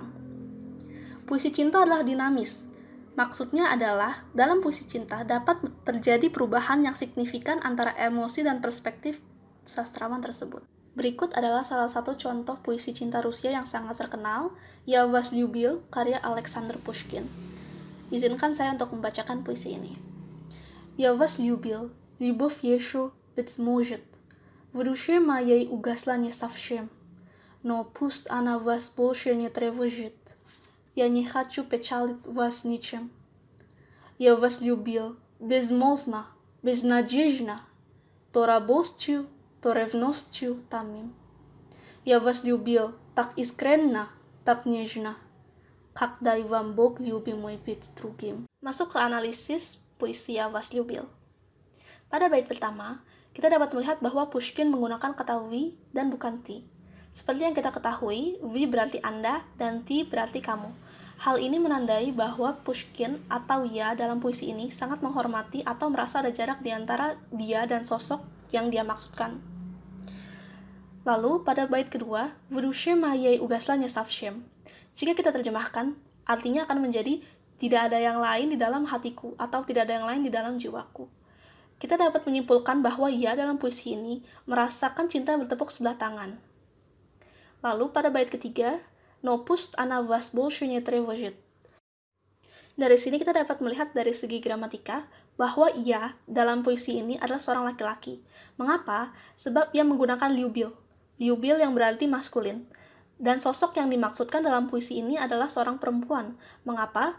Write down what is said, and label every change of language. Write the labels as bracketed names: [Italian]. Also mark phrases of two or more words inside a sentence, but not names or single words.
[Indonesian] Puisi cinta adalah dinamis. Maksudnya adalah, dalam puisi cinta dapat terjadi perubahan yang signifikan antara emosi dan perspektif sastrawan tersebut. Berikut adalah salah satu contoh puisi cinta Rusia yang sangat terkenal, Ya Вас любил, karya Alexander Pushkin. Izinkan saya untuk membacakan puisi ini. [Russian] Я вас любил, любовь еще быть может. В душе моей угасла не совсем, но пусть она вас больше не тревожит. Я не хочу печалить вас ничем. Я вас любил, безмолвно, безнадежно, то радостью, то ревностью томим. Я вас любил так искренне, так нежно, как дай вам Бог любимый быть другим. [Indonesian] Masuk ke analisis puisi Ya Вас любил. Pada bait pertama, kita dapat melihat bahwa Pushkin menggunakan kata "вы" dan bukan "ты". Seperti yang kita ketahui, "вы" berarti Anda dan "ты" berarti kamu. Hal ini menandai bahwa Pushkin atau Ya dalam puisi ini sangat menghormati atau merasa ada jarak di antara dia dan sosok yang dia maksudkan. Lalu, pada bait kedua, [Russian] "В душе моей угасла не совсем". [Indonesian] Jika kita terjemahkan, artinya akan menjadi tidak ada yang lain di dalam hatiku atau tidak ada yang lain di dalam jiwaku. Kita dapat menyimpulkan bahwa Ya dalam puisi ini merasakan cinta yang bertepuk sebelah tangan. Lalu pada bait ketiga, [Russian] "Но пусть она вас больше не тревожит". [Indonesian] Dari sini kita dapat melihat dari segi gramatika bahwa Ya dalam puisi ini adalah seorang laki-laki. Mengapa? Sebab ia menggunakan "любил". "Любил" yang berarti maskulin. Dan sosok yang dimaksudkan dalam puisi ini adalah seorang perempuan. Mengapa?